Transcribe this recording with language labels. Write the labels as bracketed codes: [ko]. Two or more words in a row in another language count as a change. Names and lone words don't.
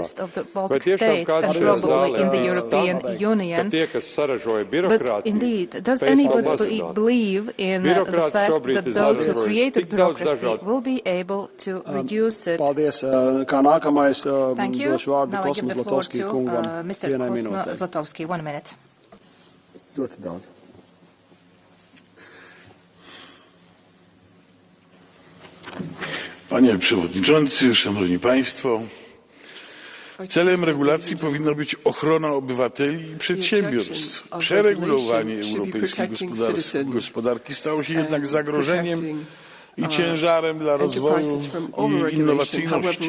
[lv] Vai tiešām kāds šajā zālē stāv, ka tie, kas saražoja birokrātiju, spēj to mazināt? Birokrāti šobrīd ir saražojuši tik daudz dažādu. Paldies. Kā nākamais došu vārdu Kosmas Zlatovskij kungam. Vienai minūtei. [en] Zlatovskij, 1 minute. [lv] Ļoti daudz. [pl] Panie Przewodniczący, Szanowni Państwo, celem regulacji powinna być ochrona obywateli i przedsiębiorstw. Przeregulowanie europejskiej gospodarki stało się jednak zagrożeniem i ciężarem dla rozwoju i innowacyjności.